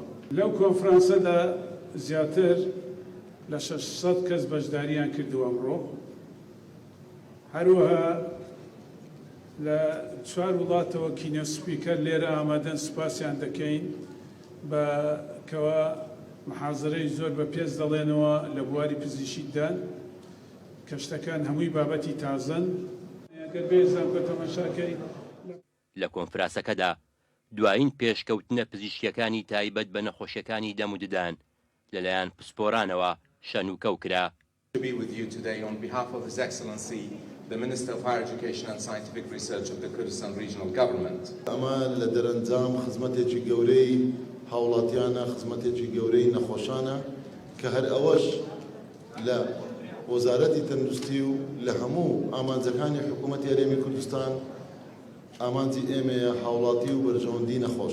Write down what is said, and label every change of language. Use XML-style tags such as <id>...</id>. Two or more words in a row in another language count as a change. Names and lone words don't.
<ckb>لەو کۆنفرانسەدا زیاتر لە 600 کەس بەشداریان کردو ئەمڕۆ، هەروەها لە 4 وڵاتەوە</ckb> <en>keynote speaker</en> <ckb>لێرە ئامادەن سوپاسیان دەکەین بە کەوە محازەرەی زۆر بە پێز دەڵێنەوە لە بواری پزیشکیدان کە شتەکان هەمووی بابەتی تازەن. لە کۆنفرانسەکەدا دوایین پێشکەوتنە پزیشکیەکانی تایبەت بە نەخۆشیەکانی دەم و ددان لەلایەن پسپۆرانەوە شەنوکەو کرا.</ckb> <en>The Minister of Higher Education and Scientific Research of the Kurdistan Regional Government.</en> <ckb>ئەمە لە دەرەنجام خزمەتێکی گەورەی هاوڵاتیانە، خزمەتێکی گەورەی نەخۆشانە کە هەر ئەوەش لە وەزارەتی تەندروستی و لە هەموو ئامانجەکانی حکوومەتی هەرێمی کوردستان ئامانجی ئێمەیە هاوڵاتی و بەرژەوەندی نەخۆش.</ckb>